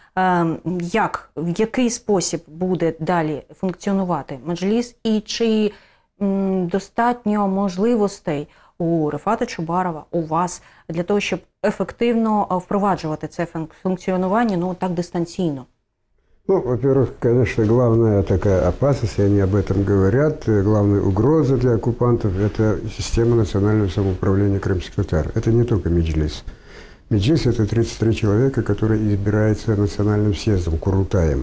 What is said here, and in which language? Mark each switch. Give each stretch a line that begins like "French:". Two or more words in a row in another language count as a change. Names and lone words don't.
Ukrainian: В який спосіб буде далі функціонувати Меджліс і чи достатньо можливостей у Рефата Чубарова, у вас, для того, щоб ефективно впроваджувати це функціонування, так дистанційно?
Russian: Во-первых, конечно, главная такая опасность, и они об этом говорят, главная угроза для оккупантов – это система национального самоуправления крымских татар. Это не только Меджлис. Меджлис – это 33 человека, которые избираются национальным съездом, Курултаем.